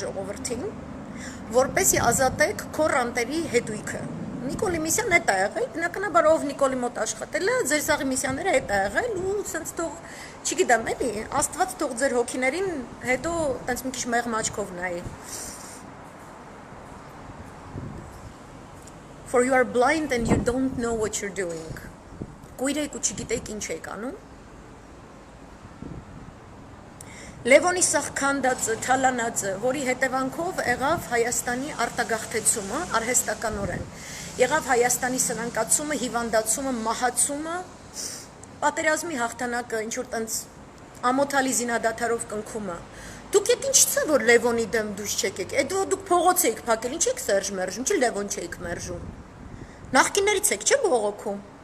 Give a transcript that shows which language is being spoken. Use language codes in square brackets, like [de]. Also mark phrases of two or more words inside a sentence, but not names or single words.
[hy] ժողովրդին, որպեսզի ազատեք քո ռանտերի հետույքը։ Նիկոլի միսիան այդ է եղել, բնականաբար ով Նիկոլի մոտ աշխատել է, ձեր սաղի միսիաները այդ է եղել ու սենց թող, չգիտեմ էլի, Աստված թող ձեր հոգիներին հետո տենց մի քիչ մեղմ աչքով նայի։ [en] For you are blind and you don't know what you're doing. [hy] Կույր եք ու չգիտեք ինչ եք անում։ Լևոնի սաղ քանդածը, թալանածը, որի հետևանքով եղավ Հայաստանի արտագաղթեցումը, արհեստականորեն, եղավ Հայաստանի սնանկացումը, հիվանդացումը, մահացումը, պատերազմի հաղթանակը, ինչ-որ տենց ամոթալի զինադադարով կնքումը։ Դուք ետ ինչ ծա, որ Լևոնի դեմ դուշ չեք եք, էդ դուք փողոց էիք փակել, ինչ եք Սերժ մերժում, չի Լևոն չեիք մերժում։ Նախկիններից եք, չէ բողոքում։